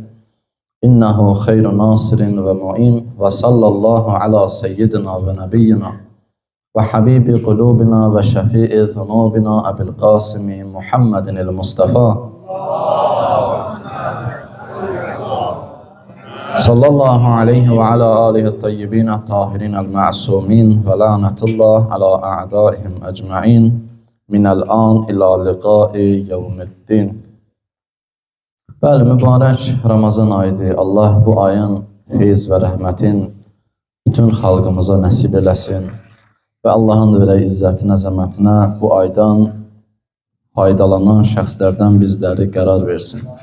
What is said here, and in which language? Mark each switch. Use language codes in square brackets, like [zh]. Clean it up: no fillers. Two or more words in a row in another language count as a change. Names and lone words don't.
[ar] إنه خير ناصر ومعين وصلى الله على سيدنا ونبينا وحبيب قلوبنا وشفيع ذنوبنا أبي القاسم محمد المصطفى صلى الله عليه وعلى آله الطيبين الطاهرين المعصومين ولعنة الله على أعدائهم أجمعين من الآن إلى لقاء يوم الدين. [az] Bəli, mübarək Ramazan ayıdır. Allah bu ayın feyz və rəhmətin bütün xalqımıza nəsib eləsin və Allahın da belə izzətinə, əzəmətinə bu aydan faydalanan şəxslərdən bizləri qərar versin.